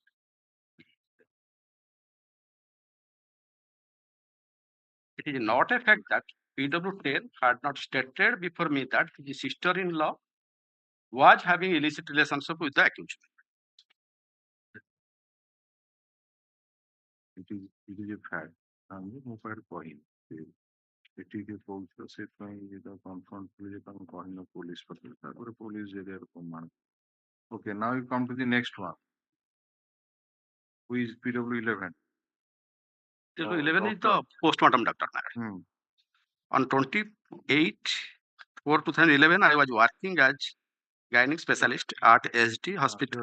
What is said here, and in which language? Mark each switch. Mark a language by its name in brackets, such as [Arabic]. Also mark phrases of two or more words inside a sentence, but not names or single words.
[English] It is not a fact that PW10 had not stated before me that his sister-in-law was having illicit relationship with the accused. It is a fact. [Odia] ମୁଁ କୁଆଡେ କହିନି ଏଠିକି କହୁଛ ସେଥିପାଇଁ ଯେଟା କନଫ୍ରଣ୍ଟ କଲି ଯେ ତମେ କହିନ police ପାଖରେ ତାପରେ police ଏରିଆରେ ପ୍ରମାଣ. [English] Okay, now you come to the next one. Who is PW11? PW11 is the postmortem doctor. On 28/4/2011, I was working as gynec specialist at SD Hospital.